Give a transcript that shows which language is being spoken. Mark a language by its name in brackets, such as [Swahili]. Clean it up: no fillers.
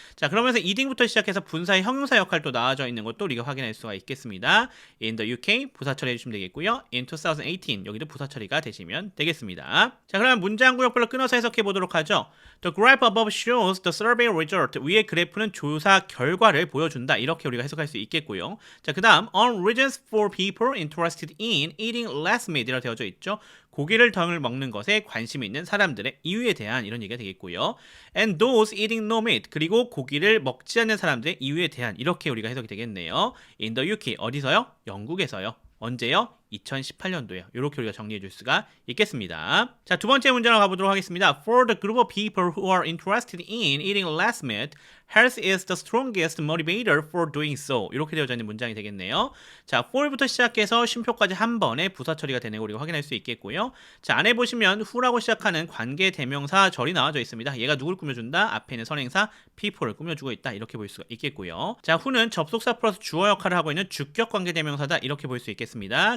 [Korean] 자, 그러면서 eating부터 시작해서 분사의 형용사 역할도 나와져 있는 것도 우리가 확인할 수가 있겠습니다. in the UK 부사 처리해 주시면 되겠고요. in 2018 여기도 부사 처리가 되시면 되겠습니다. 자, 그러면 문장 구역별로 끊어서 해석해 보도록 하죠. [English] The graph above shows the survey result. [Korean] 위의 그래프는 조사 결과를 보여준다, 이렇게 우리가 해석할 수 있겠고요. 자, 그 다음 [English] on regions for people interested in eating less meat이라고 [Korean] 되어져 있죠. 고기를 덜 먹는 것에 관심이 있는 사람들의 이유에 대한 이런 얘기가 되겠고요. [English] And those eating no meat. [Korean] 그리고 고기를 먹지 않는 사람들의 이유에 대한, 이렇게 우리가 해석이 되겠네요. [English] In the UK. [Korean] 어디서요? 영국에서요. 언제요? 2018년도에요. 이렇게 우리가 정리해 줄 수가 있겠습니다. 자, 두 번째 문제로 가보도록 하겠습니다. [English] For the group of people who are interested in eating less meat, health is the strongest motivator for doing so. [Korean] 이렇게 되어져 있는 문장이 되겠네요. 자, for부터 시작해서 쉼표까지 한 번에 부사 처리가 되는 거 우리가 확인할 수 있겠고요. 자, 안에 보시면 who라고 시작하는 관계 대명사 절이 나와져 있습니다. 얘가 누굴 꾸며준다? 앞에 있는 선행사 people를 꾸며주고 있다, 이렇게 볼 수가 있겠고요. 자, who는 접속사 플러스 주어 역할을 하고 있는 주격 관계 대명사다, 이렇게 볼 수 있겠습니다.